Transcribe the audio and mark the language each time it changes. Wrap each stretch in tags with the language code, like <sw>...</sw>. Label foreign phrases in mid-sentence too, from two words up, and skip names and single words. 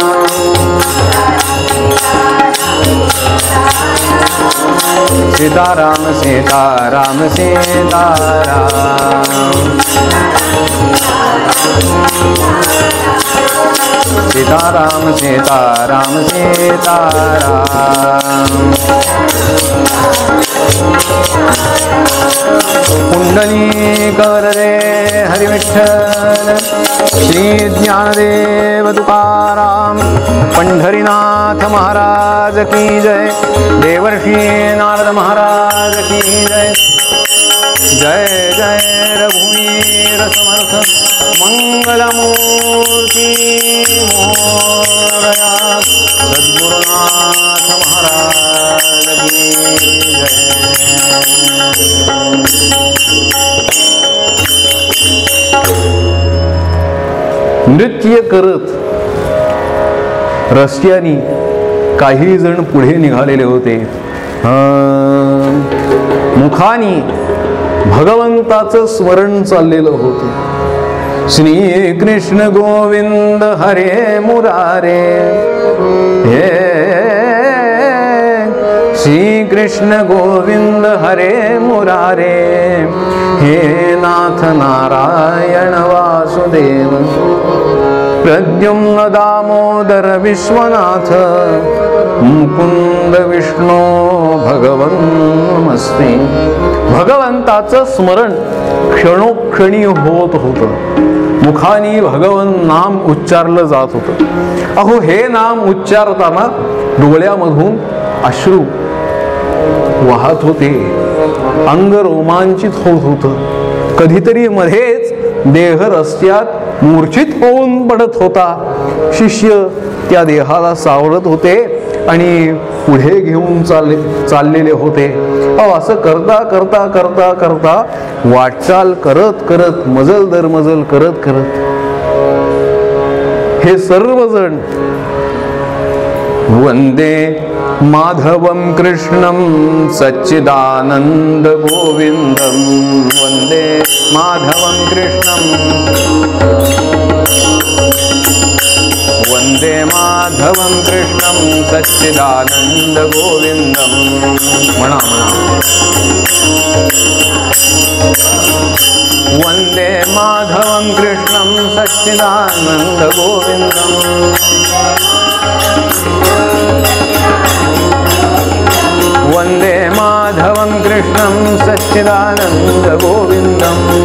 <mr>सीताराम सीताराम सीताराम सीताराम सीताराम सीताराम कुंडलीकर रे</mr> <hi>हरि विठ्ठल श्री ज्ञानदेव तुकाराम पंढरीनाथ महाराज की जय देवर्षि नारद महाराज की जय जय जय रघुवीर समर्थ मंगलमूर्ति मोरया सद्गुरुनाथ महाराज की जय।</hi> <mr>नृत्य करत रस्त्यानी काही जण पुढे निघालेले होते. मुखानी भगवंताचं स्मरण चाललेलं होतं.</mr> <sa>श्री कृष्ण गोविंद हरे मुरारे हे श्री कृष्ण गोविंद हरे मुरारे हे नाथ नारायण वासुदेव प्रद्युम्न दामोदर विश्वनाथ मुकुंद विष्णू भगवन् नमस्ते.</sa> <mr>भगवंताचं स्मरण क्षणोक्षणी होत होतं. मुखानी भगवन नाम उच्चारलं जात होतं. अहो हे नाम उच्चारताना डोळ्यामधून अश्रू वाहत होते. अंग रोमांचित होत होतं. कधीतरी मध्येच देह रस्त्यात मूर्छित होऊन पडत होता. शिष्य त्या देहाला सावरत होते आणि पुढे घेऊन चाललेले होते. असं करता करता करता करता वाटचाल करत करत मजल दर मजल करत करत हे सर्वजण</mr> <sa>वंदे माधवं कृष्णं सच्चिदानंद गोविंदं वंदे माधवं कृष्णं वंदे माधवं कृष्णं सच्चिदानंद गोविंदं</sa> <mr>म्हणा म्हणा</mr> <sa>वंदे माधवं कृष्णं सच्चिदानंद गोविंदं कृष्णं सच्चिदानंद गोविंदम.</sa>